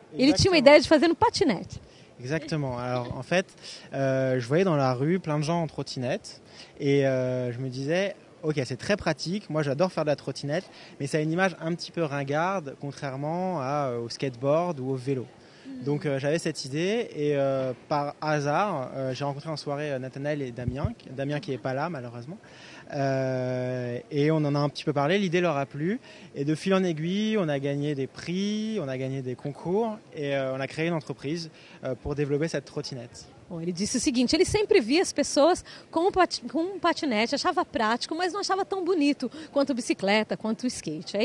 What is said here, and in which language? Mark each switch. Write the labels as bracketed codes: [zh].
[pt] Ele tinha uma ideia de fazer uma patinette. [fr] Exactement. Alors en fait, je voyais dans la rue plein de gens en trottinette et je me disais, ok, c'est très pratique, moi j'adore faire de la trottinette, mais ça a une image un petit peu ringarde, contrairement au skateboard ou au vélo. Donc j'avais cette idée et par hasard, j'ai rencontré en soirée Nathanaël et Damien qui n'est pas là malheureusement. Et on en a un petit peu parlé, l'idée leur a plu et de fil en aiguille on a gagné des prix, on a gagné des concours et on a créé une entreprise pour développer cette trottinette. [pt] Bom, ele disse o seguinte, ele sempre via as pessoas com um patinete, achava prático, mas não achava tão bonito quanto a bicicleta, quanto o skate.